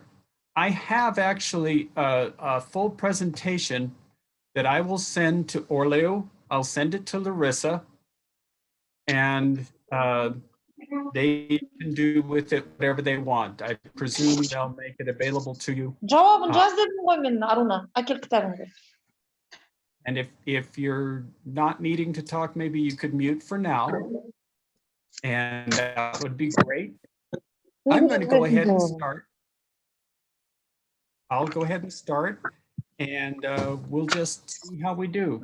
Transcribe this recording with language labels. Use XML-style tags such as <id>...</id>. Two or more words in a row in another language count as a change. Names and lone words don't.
<en>I have actually a full presentation that I will send to Oрлеу. I'll send it to Larissa, and they can do with it whatever they want. I presume they'll make it available to you.</en> <kk>Жауабын жаз дедім ғой мен, Аруна. Әкел кітабыңды.</kk> <en>And if you're not needing to talk, maybe you could mute for now. And that would be great. I'm going to go ahead and start. I'll go ahead and start, and we'll just see how we do.</en>